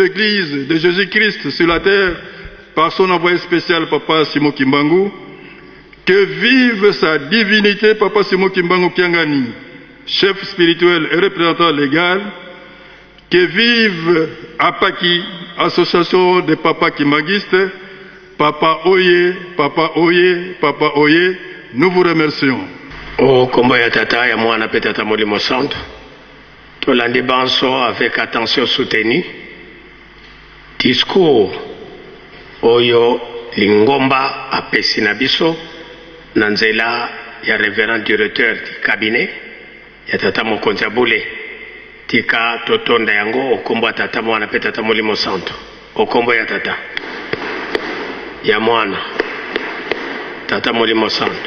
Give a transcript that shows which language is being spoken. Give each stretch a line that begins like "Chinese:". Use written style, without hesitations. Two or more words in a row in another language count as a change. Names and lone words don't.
French: l'Église de Jésus-Christ sur la terre par son envoyé spécial Papa Simon Kimbangu, que vive sa divinité Papa Simon Kimbangu Kiangani, chef spirituel et représentant légal, que vive APAKI, Association des Papas Kimbanguistes, Papa Oye, Papa Oye, Papa Oye, nous vous remercions. Au combat
Lingala: ya tata ya mwana pe tata Molimo Santo, tolandi banso
French: avec attention soutenue,
Lingala: discours oyo lingomba apesi na biso na nzela ya
French: révérend directeur du cabinet
Lingala: ya tata mokonzi ya bule tika totonda yango okombo ya tata mwana pe tata Molimo Santo, okombo ya tata ya mwana tata Molimo Santo.